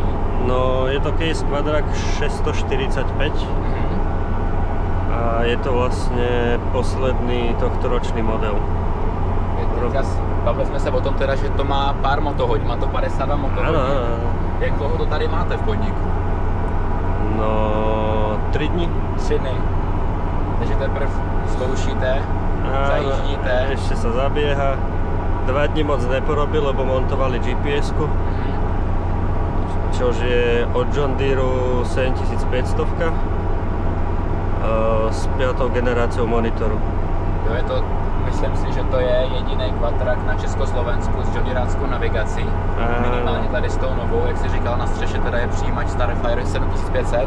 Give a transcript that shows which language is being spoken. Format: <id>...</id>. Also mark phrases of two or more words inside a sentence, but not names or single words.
<sk>No, je to Case Quadrac 645 a je to vlastně posledný tohtoročný model.</sk> <cs>Bavili jsme se o tom teda, že to má pár motohodí, má to 52 motohodí. Ano. Jak dlouho to tady máte v podniku?</cs> <sk>No, 3 dní.</sk> <cs>3 dny. Takže teprve zkoušíte, zajíždíte.</cs> <sk>Ešte sa zabieha. 2 dní moc neporobil, lebo montovali GPS-ku. Čož je od John Deere 7500 s 5. generáciou monitoru.</sk> <cs>Jo, je to, myslím si, že to je jediný quadrak na Československu s johndeeráckou navigací. Minimálně tady s tou novou, jak jsi říkal, na střeše teda je přijímač Starfire 7500.</cs>